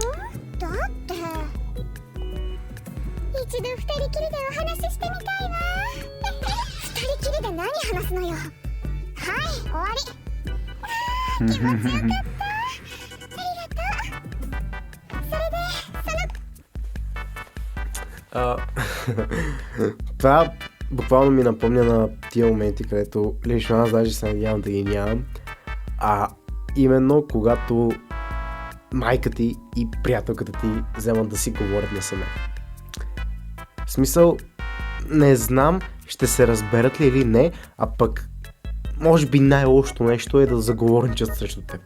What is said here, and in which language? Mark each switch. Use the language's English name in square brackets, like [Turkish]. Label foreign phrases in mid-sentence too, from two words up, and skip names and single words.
[Japanese] だって一度二人きりでお話ししてみたいわ。二人きりで何話すのよ。はい、終わり。気持ちよかった。ありがとう。それで [Bulgarian] А, Това буквално ми напомня на тия моменти, където лично аз даже се надявам да ги нямам. А именно когато майка ти и приятелката ти вземат да си говорят насаме. В смисъл, не знам ще се разберат ли или не, а пък може би най-лошото нещо е да заговорничат срещу теб.